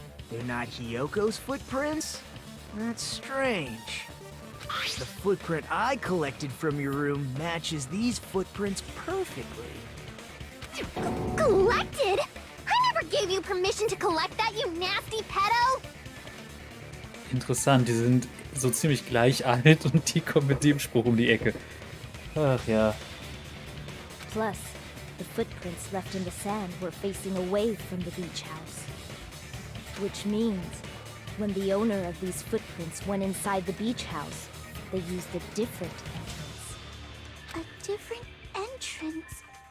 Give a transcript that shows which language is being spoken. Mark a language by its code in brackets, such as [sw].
[en] They're not Hiyoko's footprints? That's strange. The footprint I collected from your room matches these footprints perfectly. Collected? I never gave you permission to collect that, you nasty pedo! [de] Interessant, die sind so ziemlich gleich alt und die kommen mit dem Spruch um die Ecke. Ach ja. [en] Plus, the footprints left in the sand were facing away from the beach house. Which means, when the owner of these footprints went inside the beach house, they used a different entrance. A different entrance?